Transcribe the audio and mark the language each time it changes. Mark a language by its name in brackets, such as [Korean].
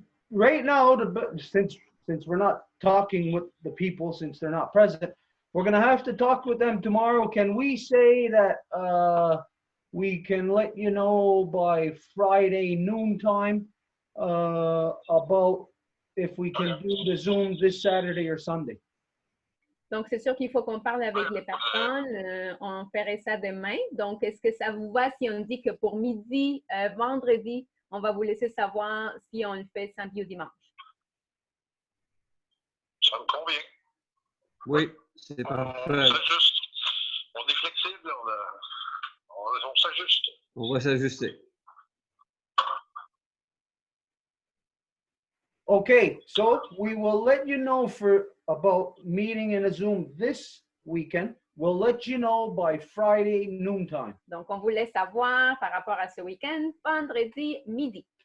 [English] Right now, since we're not talking with the people, since they're not present, we're gonna have to talk with them tomorrow. Can we say that we can let you know by Friday noontime about if we can do the Zoom this Saturday or Sunday? [French] Donc, c'est sûr qu'il faut qu'on parle avec les personnes. On ferait ça demain. Donc, est-ce que ça vous va si on dit que pour midi, vendredi, on va vous laisser savoir si on le fait samedi ou dimanche? Ça me convient. Oui, c'est parfait. On est flexible, on s'ajuste. On va s'ajuster. [English] Okay, so we will let you know about meeting in a Zoom this weekend. We'll let you know by Friday noontime. [French] Donc, on vous laisse savoir par rapport à ce week-end, vendredi midi.